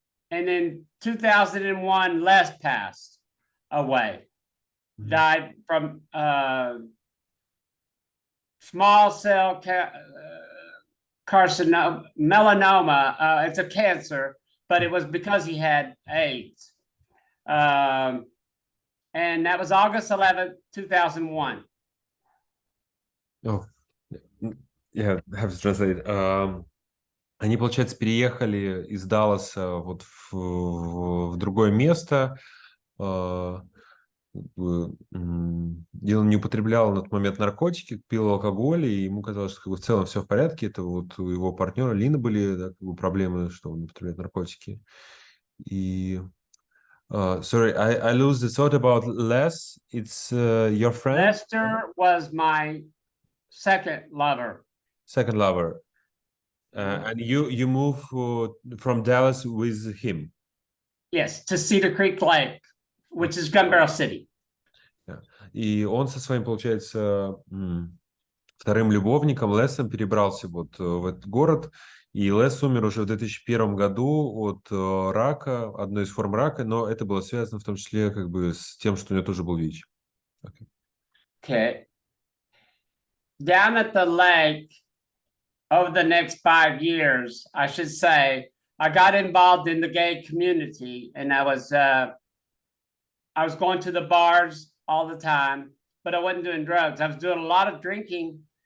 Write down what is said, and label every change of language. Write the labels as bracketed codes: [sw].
[en] And in 2001, Les passed away, died from small cell carcinoma, melanoma. It's a cancer, but it was because he had AIDS. And that was August 11th, 2001. Oh, yeah, I have to translate. [ru] Они, получается, переехали из Далласа вот в другое место. Он не употреблял на тот момент наркотики, пил алкоголь, и ему казалось, что в целом все в порядке. Это вот у его партнера Лины были, да, проблемы, что он употребляет наркотики. И [en] sorry, I lose the thought about Les. It's your friend? Lester was my second lover. Second lover. And you move from Dallas with him? Yes, to Cedar Creek Lake, which is Gun Barrel City. [ru] И он со своим, получается, вторым любовником Лесом перебрался вот в этот город. И Лес умер уже в 2001 году от рака, одной из форм рака, но это было связано в том числе как бы с тем, что у него тоже был ВИЧ. [en] Okay. Down at the lake, over the next 5 years, I should say, I got involved in the gay community, and I was going to the bars all the time, but I wasn't doing drugs. I was doing a lot of drinking.